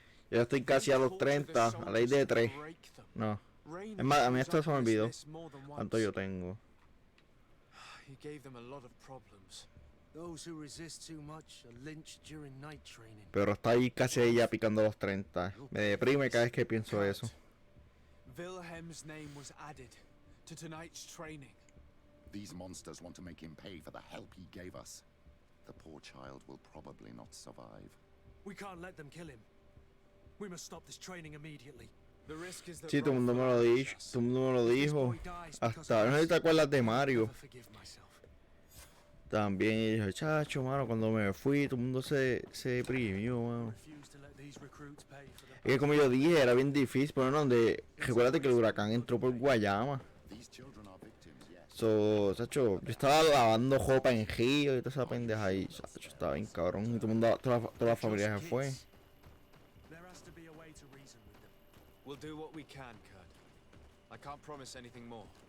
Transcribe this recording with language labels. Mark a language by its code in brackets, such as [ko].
[es] Ya estoy casi a los 30, a la ley de 3. No. Es más, a mí esto se me olvidó. ¿Cuánto yo tengo? [en] He gave them a lot of problems. Those who resist too much are lynched during night training. [es] Pero está ahí casi ya picando los 30. Me deprime cada vez que pienso eso. [en] Wilhelm's name was added to tonight's training. These monsters want to make him pay for the help he gave us. The poor child will probably not survive. We can't let them kill him. We must stop this training immediately. The risk is that [es] Sí, todo el mundo me lo dijo. Todo el mundo me lo dijo. Hasta, no sé si te acuerdas de Mario. [en] Never forgive myself. [es] También y dije, chacho, mano, cuando me fui, todo el mundo se deprimió, mano. [en] Refuse to let these recruits pay for the [es] Es que como yo dije, era bien difícil, pero no, donde, recuérdate que el huracán entró por Guayama. [en] These children are victims, yes. [es] So, chacho, yo estaba lavando ropa en río y toda esa pendeja ahí, chacho, estaba bien cabrón. Y todo el mundo, toda la familia se fue. [en] There has to be a way to reason with them. we'll do what we can, Kurt. I can't promise anything more.